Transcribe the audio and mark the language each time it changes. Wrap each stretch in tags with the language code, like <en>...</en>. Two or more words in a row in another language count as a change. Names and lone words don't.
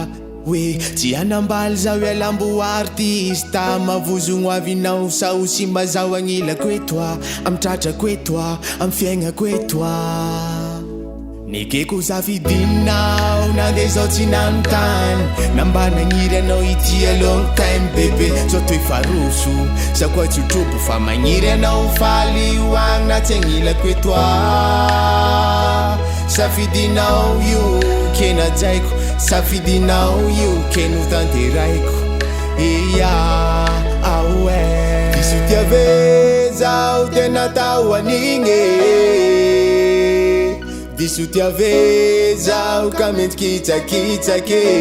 <mg>hoe tsy hanambaly zao ialambo artista mavozogno avinao sao sy mazao agnilako etoa amy tratrako etoa amy fiaignako etoa nekeko safidinao na de zao tsy nanontany namba nagniry anao ity</mg> <en>a long time</en> <mg>bebe zao toe faroso sa koa tsy trobo fa magniry anao faly hoagny na tsy agnilako etoa safidinao io kena jaiko safidinao io keno tanteraiko iya aoe diso tiave zao tena tao anigny diso tiave zao ka mentikitsakitsake</mg>